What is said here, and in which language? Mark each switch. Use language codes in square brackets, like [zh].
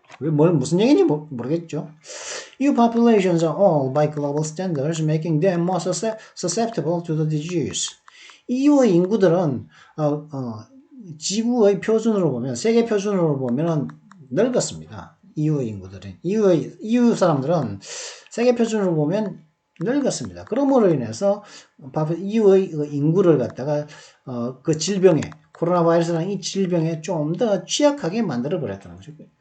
[ko] 무슨 얘기인지 모르겠죠. [en] EU populations are all by global standards, making them more susceptible to the disease. [ko] EU의 인구들은 지구의 표준으로 보면, 세계 표준으로 보면 늙었습니다. EU의 인구들은. EU 사람들은 세계 표준으로 보면 늙었습니다. 그러므로 인해서 EU의 인구를 갖다가 그 질병에, 코로나 바이러스라는 이 질병에 좀 더 취약하게 만들어 버렸다는 거죠.